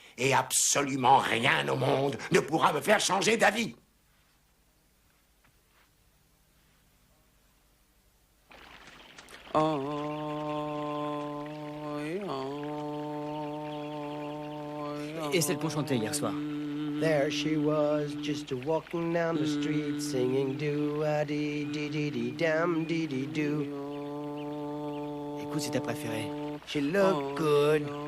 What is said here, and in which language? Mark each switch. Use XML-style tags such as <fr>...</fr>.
<fr>Et absolument rien au monde ne pourra me faire changer d'avis. Et celle qu'on chantait hier soir.</fr> <en>There she was, just a walking down the street, singing do-a-dee-dee-dee-dee-dam-dee-dee-doo.</en> <fr>Écoute, c'est ta préférée.</fr> <en>She looked good.</en>